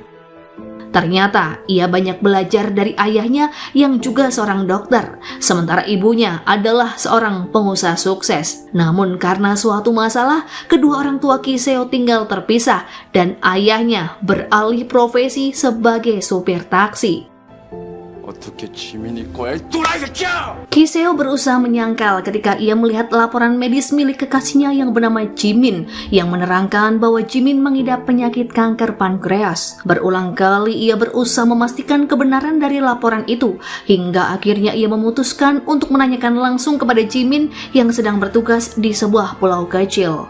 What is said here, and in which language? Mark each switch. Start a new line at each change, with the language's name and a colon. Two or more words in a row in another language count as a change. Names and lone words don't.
Indonesian: Ternyata ia banyak belajar dari ayahnya yang juga seorang dokter, sementara ibunya adalah seorang pengusaha sukses. Namun karena suatu masalah, kedua orang tua Ki-seo tinggal terpisah dan ayahnya beralih profesi sebagai supir taksi.
Korean: 어떻게 지민이 거야 이 또라이 새끼야!
Indonesian: Ki-seo berusaha menyangkal ketika ia melihat laporan medis milik kekasihnya yang bernama Jimin yang menerangkan bahwa Jimin mengidap penyakit kanker pankreas. Berulang kali ia berusaha memastikan kebenaran dari laporan itu, hingga akhirnya ia memutuskan untuk menanyakan langsung kepada Jimin yang sedang bertugas di sebuah pulau kecil.